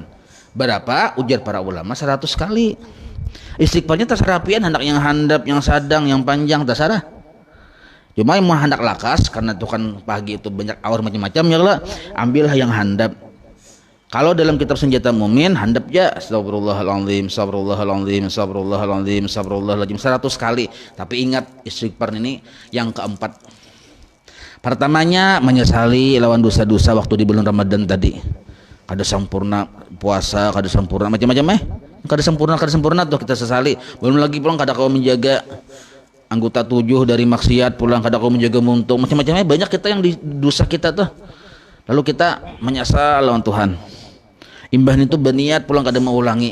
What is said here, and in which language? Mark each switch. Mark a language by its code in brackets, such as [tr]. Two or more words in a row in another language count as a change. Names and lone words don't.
[id] Berapa? Ujar para ulama 100 kali. [bjn] Istighfarnya terserah pian, hendak yang handap, yang sadang, yang panjang terserah. Cuma yang mau hendak lakas karena itu kan pagi itu banyak awar macam-macam ya lah, ambillah yang handap. Kalau dalam kitab senjata mumin handap ya [ar] أستغفر الله العظيم، أستغفر الله العظيم، أستغفر الله العظيم، أستغفر الله العظيم [bjn] 100 kali. [id] Tapi ingat istighfar ini yang keempat. Pertamanya menyesali lawan dosa-dosa waktu di bulan Ramadan tadi. [bjn] Kada sempurna puasa, kada sempurna macam-macam kada sempurna tuh kita sesali. Belum lagi pulang kada kau menjaga anggota 7 dari maksiat, pulang kada kau menjaga muntung, macam-macamnya banyak kita yang di dosa kita tuh. Lalu kita menyesal lawan Tuhan. Imbah itu berniat pulang kada mau ulangi.